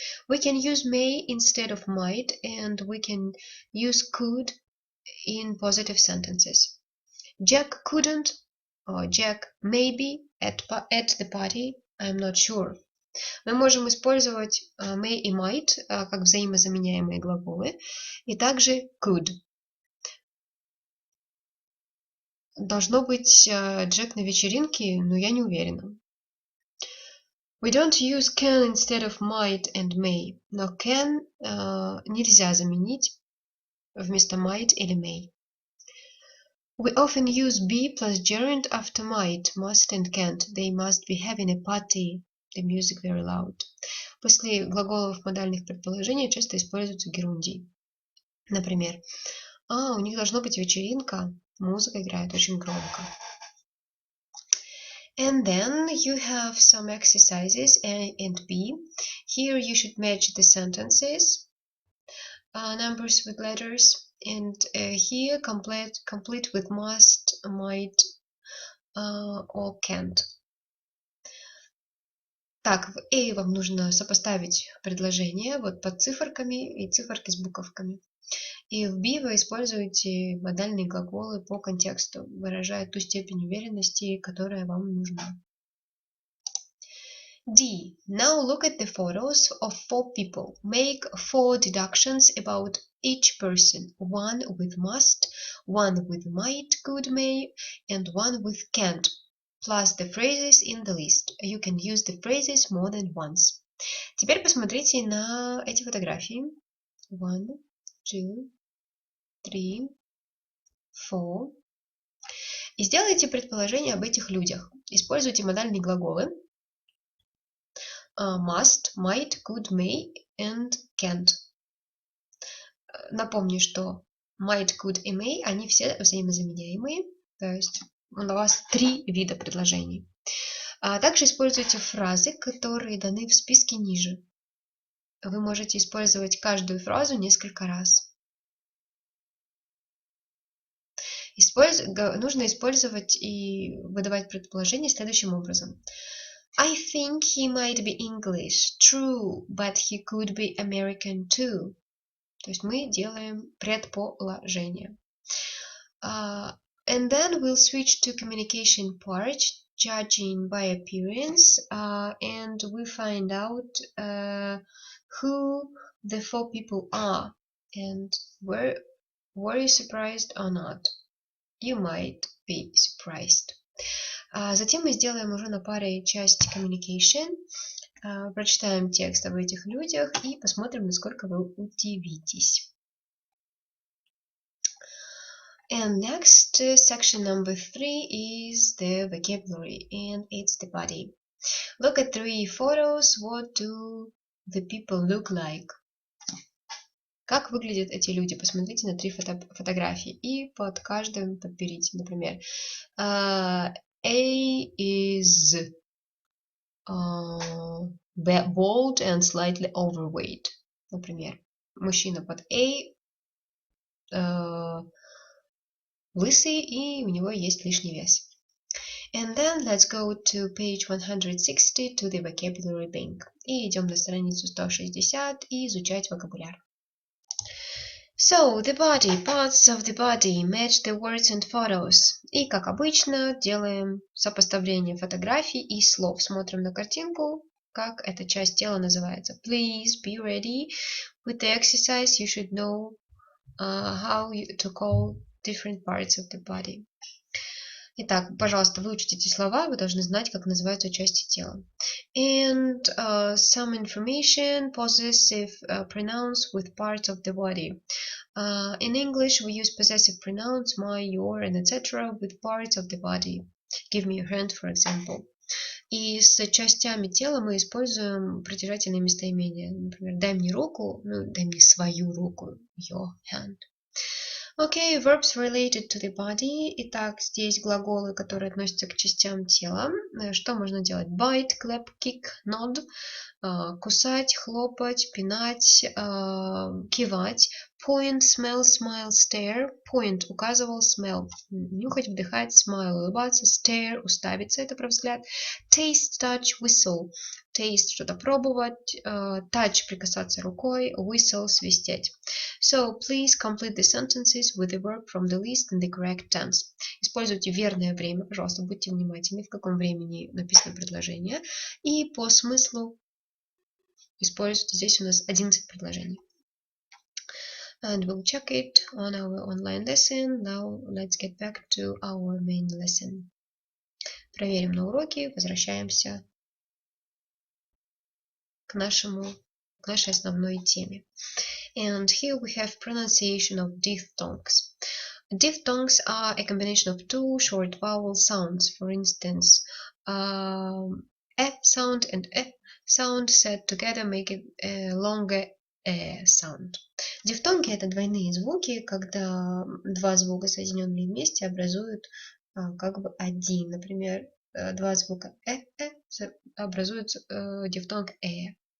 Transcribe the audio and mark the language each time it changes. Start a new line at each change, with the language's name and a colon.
English: We can use may instead of might, and we can use could in positive sentences. Jack couldn't, or Jack may be at the party, I'm not sure.
Russian: Мы можем использовать may и might как взаимозаменяемые глаголы, и также could. Должно быть Джек на вечеринке, но я не уверена.
English: We don't use can instead of might and may.
Russian: Но can нельзя заменить вместо might или may.
English: We often use be plus gerund after might, must and can't. They must be having a party. The music very loud.
Russian: После глаголов модальных предположений часто используются герундий. Например, у них должно быть вечеринка. Музыка играет очень громко.
English: And then you have some exercises A and B. Here you should match the sentences, numbers with letters, and here complete with must, might, or can't.
Russian: Так, в A вам нужно сопоставить предложения вот под циферками и циферки с буковками. И в B вы используете модальные глаголы по контексту, выражая ту степень уверенности, которая вам нужна.
English: D. Now look at the photos of 4 people. Make 4 deductions about each person. One with must, one with might, could, may, and one with can't. Plus the phrases in the list. You can use the phrases more than once.
Russian: Теперь посмотрите на эти фотографии. 1, 2, 3, 4. И сделайте предположение об этих людях. Используйте модальные глаголы
English: must, might, could, may and can't.
Russian: Напомню, что might, could и may, они все взаимозаменяемые. То есть у вас 3 вида предложений. Также используйте фразы, которые даны в списке ниже. Вы можете использовать каждую фразу несколько раз. Нужно использовать и выдавать предположение следующим образом.
English: I think he might be English, true, but he could be American too.
Russian: То есть мы делаем предположение.
English: And then we'll switch to communication part, judging by appearance, and we find out who the 4 people are. And were you surprised or not? You might be surprised.
Russian: Затем мы сделаем уже на паре часть communication, прочитаем текст об этих людях и посмотрим, насколько вы удивитесь.
English: And next, section number 3 is the vocabulary, and it's the body. Look at 3 photos. What do the people look like?
Russian: Как выглядят эти люди? Посмотрите на 3 фотографии и под каждым подберите.
English: Например, A is bald and slightly overweight.
Russian: Например, мужчина под A лысый и у него есть лишний вес.
English: And then let's go to page 160 to the vocabulary bank.
Russian: И идем на страницу 160 и изучать вокабуляр. So, the body, parts of the body, match the words and photos. И, как обычно, делаем сопоставление фотографий и слов. Смотрим на картинку, как эта часть тела называется.
English: Please be ready. With the exercise, you should know how to call different parts of the body.
Russian: Итак, пожалуйста, выучите эти слова, вы должны знать, как называются части тела.
English: And some information, possessive pronouns with parts of the body. In English, we use possessive pronouns, my, your, and etc. with parts of the body. Give me your hand, for example.
Russian: И с частями тела мы используем притяжательные местоимения. Например, дай мне руку, дай мне свою руку,
English: your hand. Okay, verbs related to the body.
Russian: Итак, здесь глаголы, которые относятся к частям тела. Что можно делать?
English: Bite, clap, kick, nod.
Russian: Кусать, хлопать, пинать, кивать.
English: Point, smell, smile, stare.
Russian: Point – указывал, smell – нюхать, вдыхать, smile – улыбаться, stare – уставиться, это про взгляд.
English: Taste, touch, whistle.
Russian: Taste – что-то пробовать, touch – прикасаться рукой, whistle – свистеть.
English: So, please complete the sentences with the verb from the list in the correct tense.
Russian: Используйте верное время, пожалуйста, будьте внимательны, в каком времени написано предложение. И по смыслу используйте, здесь у нас 11 предложений.
English: And we'll check it on our online lesson. Now, let's get back to our main lesson.
Russian: Проверим на уроке, возвращаемся к нашей основной теме.
English: And here we have pronunciation of diphthongs. Diphthongs are a combination of 2 short vowel sounds. For instance, a sound and a sound said together make it a longer a sound.
Russian: Дифтонги – это двойные звуки, когда два звука, соединенные вместе, образуют как бы один. Например, два звука образуют дифтонг э.